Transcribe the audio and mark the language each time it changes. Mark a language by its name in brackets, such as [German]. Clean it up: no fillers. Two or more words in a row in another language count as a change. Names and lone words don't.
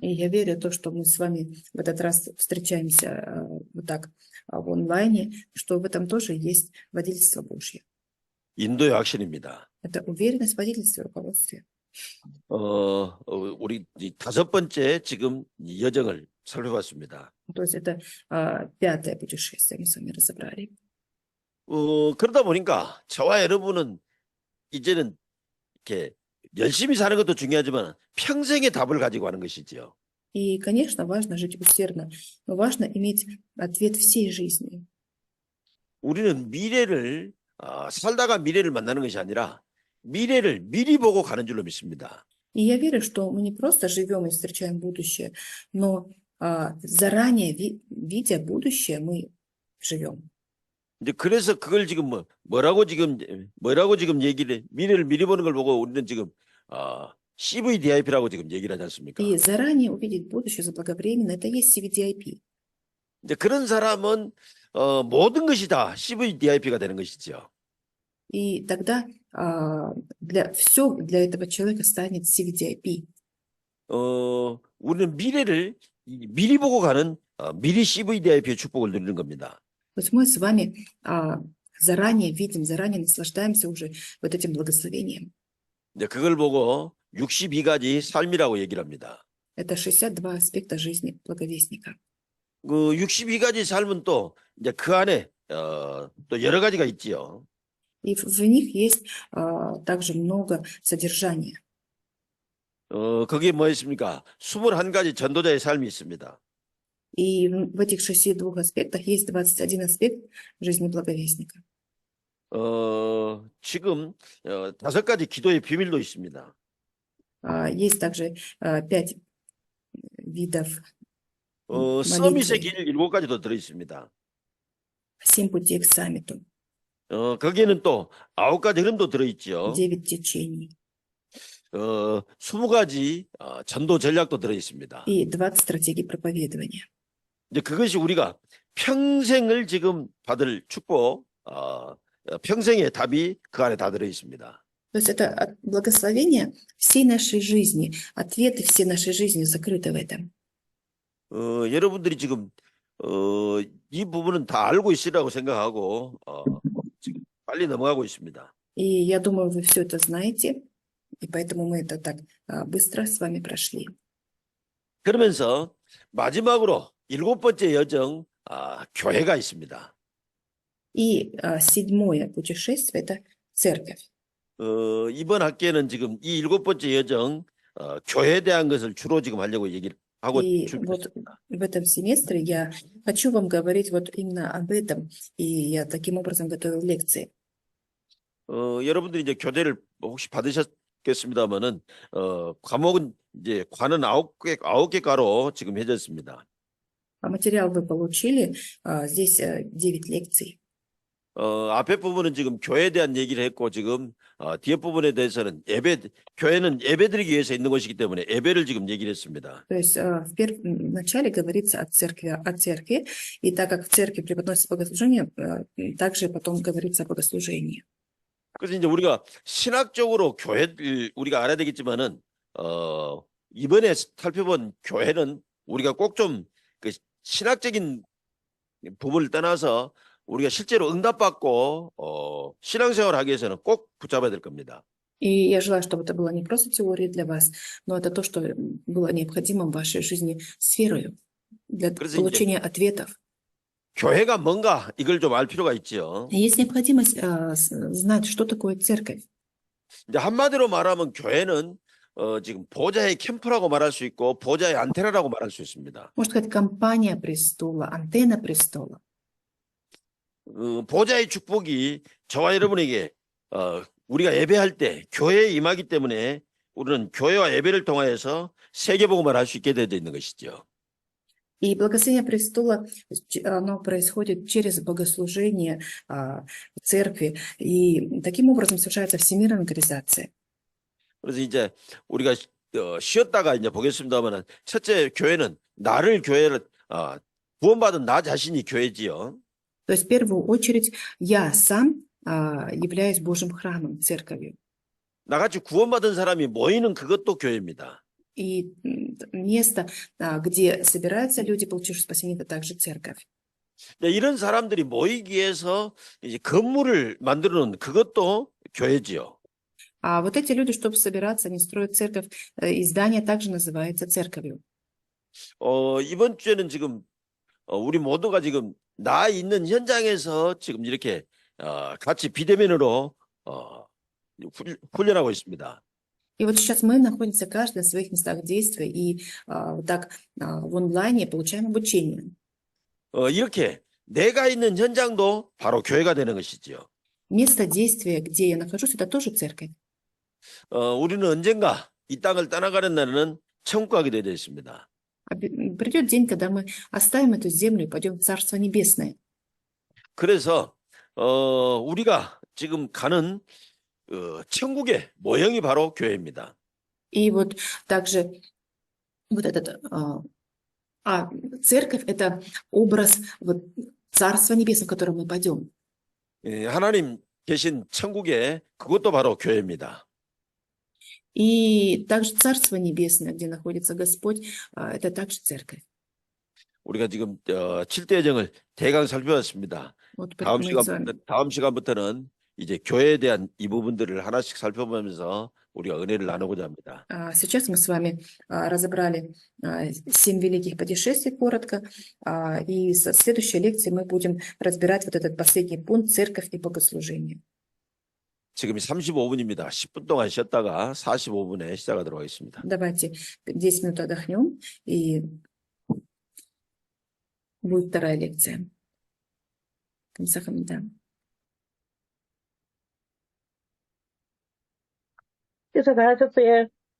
[Russian] И я верю в то, что мы с вами в этот раз встречаемся вот так в онлайне, что в этом тоже есть водительство Божье. [Korean] 인도의 확신입니다. [Russian] Это уверенность в водительстве, руководстве. [Korean] 우리 이 5번째 지금 이 여정을 살펴봤습니다. [Russian] То есть это 5-е путешествие мы с вами разобрали. [Korean] 그러다 보니까 저와 여러분은 이제는 이렇게 열심히 사는 것도 중요하지만 평생의 답을 가지고 하는 것이지요. [Russian] И, конечно, важно жить усердно, но важно иметь ответ всей жизни. [Korean] 우리는 미래를 살다가 미래를 만나는 것이 아니라 미래를 미리 보고 가는 줄로 믿습니다. [Russian] И я верю, что мы не просто живем и встречаем будущее, но заранее, видя будущее, мы живем. [Korean] 이제 그래서 그걸 지금 뭐라고 지금 얘기를 미래를 미리 보는 걸 보고 우리는 지금 CVDIP라고 지금 얘기를 하지 않습니까? [Russian] И заранее увидеть будущее заблаговременно, это есть CVDIP. [Korean] 이제 그런 사람은 모든 것이 다 CVDIP가 되는 것이죠. [Russian] И тогда все для этого человека станет CVDIP. [Korean] 우리는 미래를 미리 보고 가는 미리 CVDIP의 축복을 누리는 겁니다. [Russian] То есть мы с вами заранее видим, заранее наслаждаемся уже вот этим благословением. [Korean] 이제 그걸 보고 62가지 삶이라고 얘기를 합니다. [Russian] Это 62 аспекта жизни благовестника. [Korean] 그 62가지 삶은 또 이제 그 안에 또 여러 가지가 있지요. [Russian] И в них есть также много содержания. [Korean] 거기에 뭐 있습니까? 21가지 전도자의 삶이 있습니다. [Russian] И в этих 62 аспектах есть 21 аспект жизни благовестника. [Korean] 지금 5가지 기도의 비밀도 있습니다. [Russian] Есть также 5 видов [Korean] 서밋의 [Russian] молитвы, [Korean] 길 7가지도 들어 있습니다. [Russian] 7 путей к саммиту, [Korean] 거기에는 또 9가지 흐름도 들어 있죠. [Russian] 9 течений [Korean] 20가지 전도 전략도 들어 있습니다. [Russian] и 20 стратегий проповедования. [Korean] 이제 그것이 우리가 평생을 지금 받을 축복, 평생의 답이 그 안에 다 들어 있습니다. [Russian] То есть это благословение всей нашей жизни, ответы всей нашей жизни закрыты в этом. [Korean] 여러분들이 지금 이 부분은 다 알고 있으라고 생각하고 지금 빨리 넘어가고 있습니다. [Russian] И я думаю, вы все это знаете, и поэтому мы это так быстро с вами прошли. [Korean] 그러면서 마지막으로 7번째 여정, 교회가 있습니다. [Russian] И 7 путешествие – это церковь. [Korean] 이번 학기에는 지금 이 7번째 여정, 교회에 대한 것을 주로 지금 하려고 얘기를 하고 [Russian] И вот [Korean] 준비했습니다. [Russian] в этом семестре я хочу вам говорить вот именно об этом, и я таким образом готовил лекции. [Korean] 여러분들이 이제 교재를 혹시 받으셨겠습니다만은, 과목은 이제 과는 9개 과로 지금 해졌습니다. [Russian] А материал вы получили, здесь 9 лекций. [Korean] 앞에 부분은 지금 교회에 대한 얘기를 했고, 지금 뒤에 부분에 대해서는 교회는 예배드리기 위해서 있는 것이기 때문에 예배를 지금 얘기를 했습니다. [Russian] То есть в начале говорится о церкви, и так как в церкви преподносится богослужение, также потом говорится о богослужении. [Korean] 그래서 이제 우리가 신학적으로 교회를 우리가 알아야 되겠지만은, 이번에 살펴본 교회는 우리가 꼭 좀 그 신학적인 부분을 떠나서 우리가 실제로 응답받고 신앙생활을 하기 위해서는 꼭 붙잡아야 될 겁니다. [Russian] И я желаю, чтобы это была не просто теория для вас, но это то, что было необходимо в вашей жизни с верою для [Korean] 그래서 [Russian] получения ответов. [Korean] 교회가 뭔가 이걸 좀 알 필요가 있죠. [Russian] Есть необходимость знать, что такое церковь. [Korean] 이제 한마디로 말하면 교회는 지금 보좌의 캠프라고 말할 수 있고 보좌의 안테나라고 말할 수 있습니다. [Russian] Можно сказать, компания престола, антенна престола. [Korean] 보좌의 축복이 저와 여러분에게 우리가 예배할 때 교회에 임하기 때문에 우리는 교회와 예배를 통하여서 세계복음을 할 수 있게 되어 있는 것이죠. [Russian] И благословение престола, оно происходит через богослужение церкви, и таким образом совершается всемирная евангелизация. [Korean] 그래서 이제 우리가 쉬었다가 이제 보겠습니다만은 첫째 교회는 나를 교회를 구원받은 나 자신이 교회지요. [Russian] То есть в первую очередь я сам являюсь Божьим храмом, церковью. [Korean] 나같이 구원받은 사람이 모이는 그것도 교회입니다. [Russian] И место, где собираются люди, получившие спасение, это также церковь. [Korean] 이런 사람들이 모이기 위해서 이제 건물을 만들어 놓은 그것도 교회지요. [Russian] А вот эти люди, чтобы собираться, они строят церковь, и здание также называется церковью. [Korean] 이번 주에는 지금 우리 모두가 지금 나 있는 현장에서 지금 이렇게 같이 비대면으로 훈련하고 있습니다. [Russian] И вот сейчас мы находимся каждый на своих местах действия, и вот так в онлайне получаем обучение. [Korean] 이렇게 내가 있는 현장도 바로 교회가 되는 것이지요. [Russian] Место действия, где я нахожусь, это тоже церковь. [Korean] 우리는 언젠가 이 땅을 떠나가는 날에는 천국 가게 되어 있습니다. [Russian] Придет день, когда мы оставим эту землю и пойдем в Царство Небесное. [Korean] 그래서 우리가 지금 가는 천국의 모형이 바로 교회입니다. [Russian] И вот также вот этот А церковь – это образ вот, Царства Небесного, в которое мы пойдем. [Korean] 예, 하나님 계신 천국에 그것도 바로 교회입니다. [Russian] И также Царство Небесное, где находится Господь, это также церковь. [Korean] 우리가 지금 7대 여정을 대강 살펴봤습니다. [Russian] Вот [Korean] 다음 [Russian] мы с вами [Korean] 다음 시간부터는 이제 교회에 대한 이 부분들을 하나씩 살펴보면서 우리가 은혜를 나누고자 합니다. [Russian] Сейчас мы с вами разобрали 7 великих путешествий коротко, и в следующей лекции мы будем разбирать вот этот последний пункт «Церковь и богослужение». [Korean] 지금이 35분입니다. 10분 동안 쉬었다가 45분에 시작하도록 하겠습니다. [Russian] Давайте 10 минут отдохнем, и будет вторая лекция. [Korean] 감사합니다. 수고하셨어요.